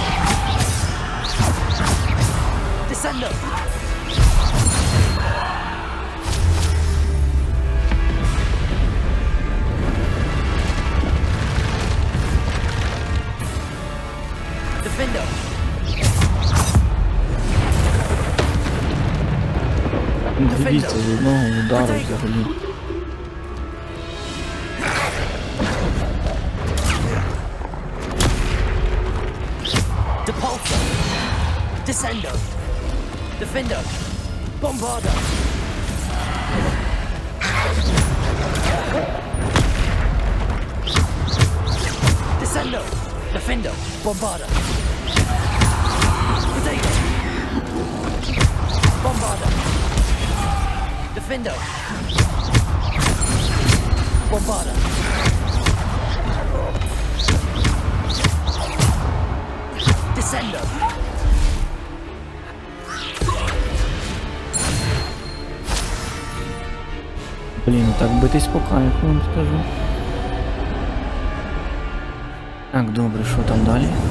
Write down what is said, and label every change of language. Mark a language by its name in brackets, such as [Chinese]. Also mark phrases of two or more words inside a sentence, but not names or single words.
[Ukrainian] Descendo. Defendo. Дивіться, з одного удару взагалі. Depulso. Descendo. Defendo. Bombarder. Descendo. Defendo. Bombarder. Potato. Bombarder. Defendo. Bombarder. Descendo. Блін, так битись по кайфу, вам скажу. Так, добре, що там далі?